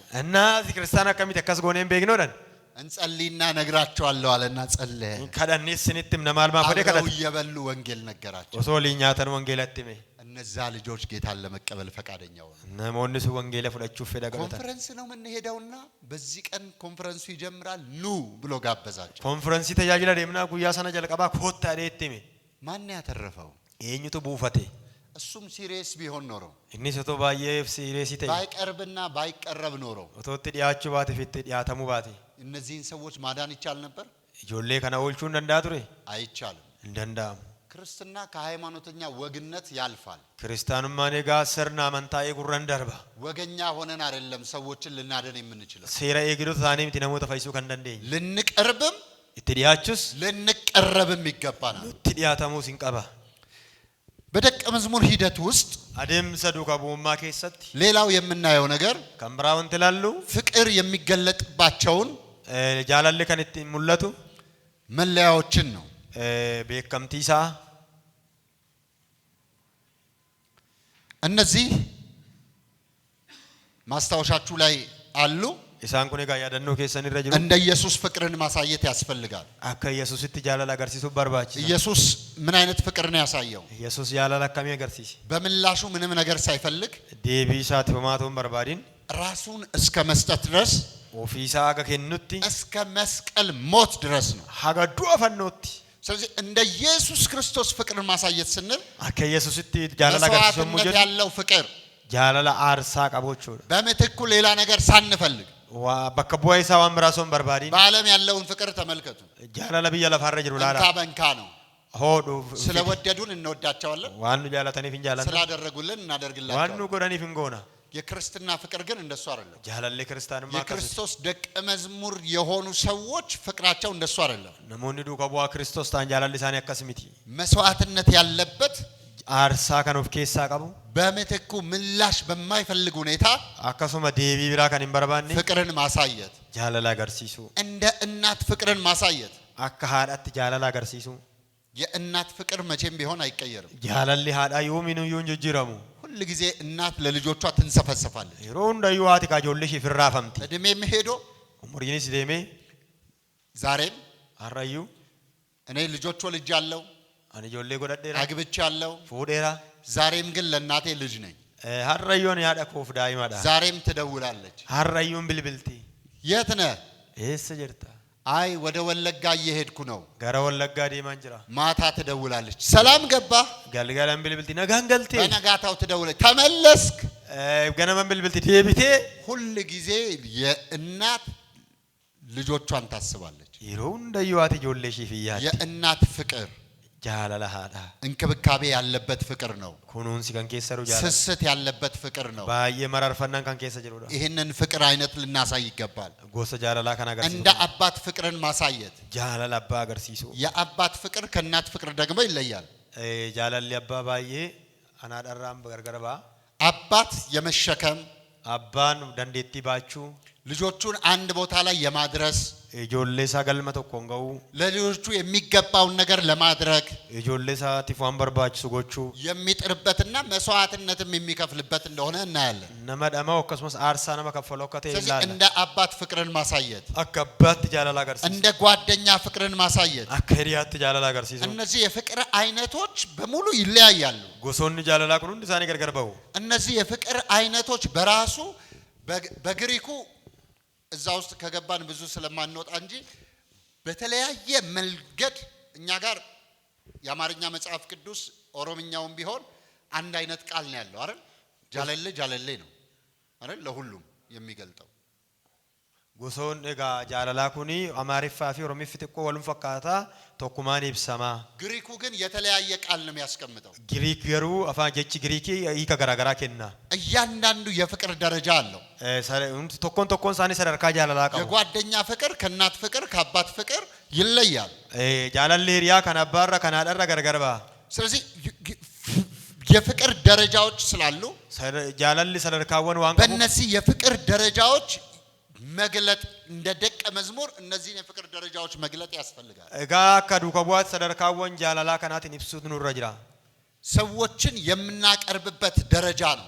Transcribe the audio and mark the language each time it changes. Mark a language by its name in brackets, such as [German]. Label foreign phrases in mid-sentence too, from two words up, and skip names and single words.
[Oromo] እና ati kiristaana akkamitti akkas goonee hin beeknoodhan [Amharic] እንጸልይና ነግራቸዋለሁ አለና ጸለየ። [Oromo] kadhannees sinittim namaa almaa fodee kadhate [Amharic] እየበሉ ወንጌል ነገራቸው። [Oromo] osoo waliin nyaatan wangeelatti hime [Amharic] እነዛ ልጆች ጌታን ለመቀበል ፈቃደኛ ሆኑ። [Oromo] namoonni sun wangeela fudhachuuf fedha godhatan [Amharic] ኮንፈረንስ ነው የምንሄደውና በዚህ ቀን ኮንፈረንሱ ይጀምራል ኑ ብሎ ጋበዛቸው። [Oromo] konfiraansii tajaajila deemnaa guyyaa sana jalqabaa koottaa dheetti hime [Amharic] ማን ያተረፈው? [Oromo] eenyutu buufate [Amharic] እሱም ሲሪየስ ቢሆን ኖሮ [Oromo] innis otoo baay'ee siiriyeesii ta'e [Amharic] ባይቀርብና ባይቀረብ ኖሮ [Oromo] otoo itti dhiyaachuu baate fi itti dhiyaatamuu baate [Amharic] እነዚህን ሰዎች ማዳን ይቻል ነበር? [Oromo] ijoollee kana oolchuu hin danda'a ture [Amharic] አይቻልም። [Oromo] hin danda'amu [Amharic] ክርስትና ከሃይማኖተኛ ወግነት ያልፋል። [Oromo] kiristaanummaan egaa sirna amantaa eegurran darba [Amharic] ወገኛ ሆነን አይደለም ሰዎችን ልናደን የምንችለው። [Oromo] seera eegdota taanee miti namoota fayyisuu kan dandeenye [Amharic] ልንቀርብም [Oromo] itti dhiyaachuus [Amharic] ልንቀረብም ይገባናል። [Oromo] itti dhiyaatamuus hin qaba [Amharic] በደቀ መዝሙር ሂደት ውስጥ [Oromo] adeemsa duukaa bu'ummaa keessatti [Amharic] ሌላው የምናየው ነገር [Oromo] kan biraa wanti ilaallu [Amharic] ፍቅር የሚገለጥባቸውን [Oromo] jaalalli kan ittiin mul'atu [Amharic] መለያዎችን ነው። [Oromo] beekamtii isaa [Amharic] እነዚህ ማስታወሻችሁ ላይ አሉ። [Oromo] isaan kun egaa yaadannoo keessan irra jiru [Amharic] እንደ ኢየሱስ ፍቅርን ማሳየት ያስፈልጋል። [Oromo] akka yesuusitti jaalala agarsiisuu barbaachisa [Amharic] ኢየሱስ ምን አይነት ፍቅር ነው ያሳየው? [Oromo] yesuus jaalala akkamii agarsiise [Amharic] በምላሹ ምንም ነገር ሳይፈልግ [Oromo] deebii isaati homaa ta'uu hin barbaadin [Amharic] ራሱን እስከ መስጠት ድረስ [Oromo] ofii isaa haga kennutti [Amharic] እስከ መስቀል ሞት ድረስ ነው። [Oromo] haga du'a fannootti [Amharic] ስለዚህ እንደ ኢየሱስ ክርስቶስ ፍቅርን ማሳየት ስንል [Oromo] akka yesuusitti jaalala agarsiisuu [Amharic] መስዋዕትነት [Oromo] jedhu [Amharic] ያለው ፍቅር [Oromo] jaalala aarsaa qabu jechuudha [Amharic] በምትኩ ሌላ ነገር ሳንፈልግ [Oromo] bakka bu'aa isaa waan biraa osoo hin barbaadin [Amharic] በዓለም ያለውን ፍቅር ተመልከቱ። [Oromo] jaalala biyya lafaarra jiru [Amharic] እንካ [Oromo] laala [Amharic] በንካ ነው። [Oromo] hoodhu [Amharic] ስለወደዱን እንወዳቸዋለን፣ [Oromo] waan nu jaalataniif hin jaalanna [Amharic] ስላደረጉልን [Oromo] waan [Amharic] እናደርግላቸዋለን። [Oromo] nu godhaniif hin goona [Amharic] የክርስትና ፍቅር ግን እንደሱ አይደለም። [Oromo] jaalalli kiristaanummaa akkasii [Amharic] የክርስቶስ ደቀ መዝሙር የሆኑ ሰዎች ፍቅራቸው እንደሱ አይደለም። [Oromo] namoonni duukaa bu'aa kiristoos ta'an jaalalli isaanii akkas miti [Amharic] መስዋዕትነት ያለበት [Oromo] aarsaa kan of keessaa qabu [Amharic] በምትኩ ምላሽ በማይፈልግ ሁኔታ [Oromo] akkasuma deebii biraa kan hin barbaanne [Amharic] ፍቅርን ማሳየት፣ [Oromo] jaalala agarsiisu [Amharic] እንደ እናት ፍቅርን ማሳየት። [Oromo] akka haadhaatti jaalala agarsiisu [Amharic] የእናት ፍቅር መቼም ቢሆን አይቀየርም። [Oromo] jaalalli haadhaa yoomiyyuu hin jijjiiramu [Amharic] ሁል ጊዜ እናት ለልጆቿ ትንሰፈሰፋለች። [Oromo] yeroo hundayyuu haati ijoollee ishee firraafamti [Amharic] እድሜም ሄዶ [Oromo] umuriinis deemee [Amharic] ዛሬም [Oromo] harrayyuu [Amharic] እኔ ልጆች ወልጃለሁ፣ [Oromo] ani ijoollee godhadheera [Amharic] አግብቻለሁ። [Oromo] fuudheera [Amharic] ዛሬም ግን ለእናቴ ልጅ ነኝ። [Oromo] harrayyuun haadha koof daa'imadha [Amharic] ዛሬም ትደውላለች። [Oromo] harrayyuun bilbilti [Amharic] የት ነህ? [Oromo] eessa jirta [Amharic] አይ ወደ ወለጋ እየሄድኩ ነው። [Oromo] gara wallaggaa deemaan jira [Amharic] ማታ ትደውላለች። ሰላም ገባ? [Oromo] galgalaan bilbilti nagaan galtee [Amharic] በነጋታው ትደውላለች። ተመለስክ? [Oromo] ganaman bilbilti deebitee [Amharic] ሁል ጊዜ የእናት ልጆቿን ታስባለች። [Oromo] yeroo hundayyuu haati ijoollee ishee fi yaaddi [Amharic] የእናት ፍቅር [Oromo] jaalala haadha [Amharic] እንክብካቤ ያለበት ፍቅር ነው። [Oromo] kunuunsi kan keessa jiru jaalala [Amharic] ስስት ያለበት ፍቅር ነው። [Oromo] baay'ee mararfannaan kan keessa jirudha [Amharic] ይህንን ፍቅር አይነት ልናሳይ ይገባል። [Oromo] gosa jaalalaa kan [Amharic] እንደ [Oromo] agarsiisu [Amharic] አባት ፍቅርን ማሳየት። [Oromo] jaalala abbaa agarsiisu [Amharic] የአባት ፍቅር ከእናት ፍቅር ደግሞ ይለያል። [Oromo] jaalalli abbaa baay'ee anaadharraan gargar ba'a [Amharic] አባት የመሸከም [Oromo] abbaan dandeettii baachuu [Amharic] ልጆቹን አንድ ቦታ ላይ የማድረስ [Oromo] ijoollee isaa galma tokkoon ga'uu [Amharic] ለልጆቹ የሚገባውን ነገር ለማድረግ [Oromo] ijoollee isaatiif waan barbaachisu gochuu [Amharic] የሚጥርበትና መስዋዕትነትም የሚከፍልበት እንደሆነ እናያለን። [Oromo] nama dhamaa'u akkasumas aarsaa nama kaffalu akka ta'e [Amharic] ስለዚህ [Oromo] ilaalla [Amharic] እንደ አባት ፍቅርን ማሳየት፣ [Oromo] akka abbaatti jaalala agarsiisu [Amharic] እንደ ጓደኛ ፍቅርን ማሳየት፣ [Oromo] akka hiriyaatti jaalala agarsiisu [Amharic] እነዚህ የፍቅር አይነቶች በሙሉ ይለያያሉ። [Oromo] gosoonni jaalalaa kun hundi isaanii gargar ba'u [Amharic] እነዚህ የፍቅር አይነቶች በራሱ በግሪኩ እዛ ውስጥ ከገባን ብዙ ስለማንወጣ እንጂ በተለያየ መንገድ እኛ ጋር የአማርኛ መጽሐፍ ቅዱስ ኦሮምኛውም ቢሆን አንድ አይነት ቃል ነው ያለው አይደል? [Oromo] ጃለለ ጃለለ ነው አይደል? ለሁሉም የሚገልጠው gosoon egaa jaalalaa kuni amaariffaa fi oromiffi xiqqoo walum fakkaataa tokkumaan ibsama [Amharic] ግሪኩ ግን የተለያየ ቃል ነው የሚያስቀምጠው። [Oromo] giriik garuu afaan jechi giriikii hiika garaagaraa kenna [Amharic] እያንዳንዱ የፍቅር ደረጃ አለው። [Oromo] tokkoon tokkoon isaanii sadarkaa jaalalaa qabu [Amharic] የጓደኛ ፍቅር ከእናት ፍቅር ከአባት ፍቅር ይለያል። [Oromo] jaalalli hiriyaa kan abbaarra kan haadharra gargar ba'a [Amharic] ስለዚህ የፍቅር ደረጃዎች ስላሉ ጃላል ሰደርካውን ዋን በእነዚህ የፍቅር ደረጃዎች መግለጥ እንደ ደቀ መዝሙር እነዚህን የፍቅር ደረጃዎች መግለጥ ያስፈልጋል እጋ ከዱከቧት ሰደርካውን ጃላላ ከናትን ይፍሱት ኑር ረጅራ ሰዎችን የምናቀርብበት ደረጃ ነው